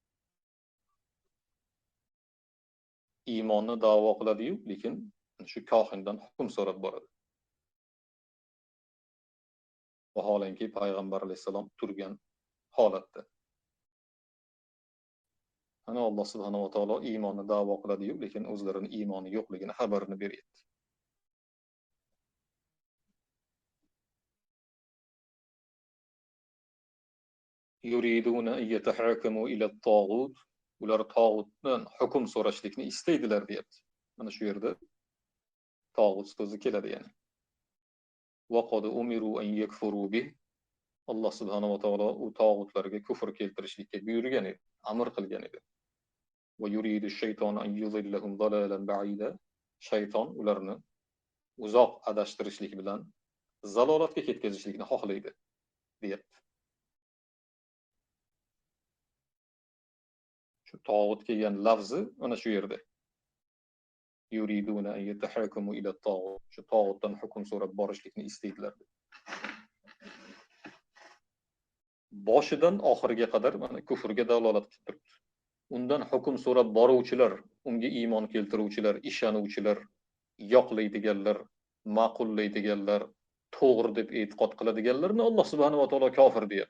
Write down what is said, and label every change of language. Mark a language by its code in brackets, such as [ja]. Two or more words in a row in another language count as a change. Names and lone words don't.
[uz] Iymonni da'vo qiladi-yu, lekin shu kohindan hukm so'rab boradi. Vaholanki payg'ambar alayhisalom turgan holatda. Ana Alloh [ar] سبحانه وتعالى [uz] iymonni da'vo qiladi-yu, lekin o'zlarining iymoni yo'qligini xabarini beryapti. [ar] يريدون أن يتحاكموا إلى الطاغوت. [uz] Ular tog'utdan hukm so'rashlikni istaydilar, deyapti. Mana shu yerda tog'ut so'zi keladi yani. [ar] وقد أمروا أن يكفروا به. [uz] Alloh [ar] سبحانه وتعالى [uz] u tog'utlarga kufr keltirishlikka buyurgan edi, amr qilgan edi. [ar] ويريد الشيطان أن يضلهم ضلالا بعيدا. [uz] Shayton ularni uzoq adashtirishlik bilan zalolatga ketkazishlikni xohlaydi, deyapti. Shu tog'ut kelgan lafzi mana shu yerda. [ar] يريدون أن يتحاكموا إلى الطاغوت. [uz] Shu tog'utdan hukm so'rab borishlikni istaydilar. Boshidan oxiriga qadar mana kufrga dalolat qilib turibdi. undan hukm so'rab boruvchilar, unga iymon keltiruvchilar, ishonuvchilar, yoqlaydiganlar, ma'qullaydiganlar, to'g'ri deb e'tiqod qiladiganlarni Alloh [ar] سبحانه وتعالى [uz] kofir deyapti.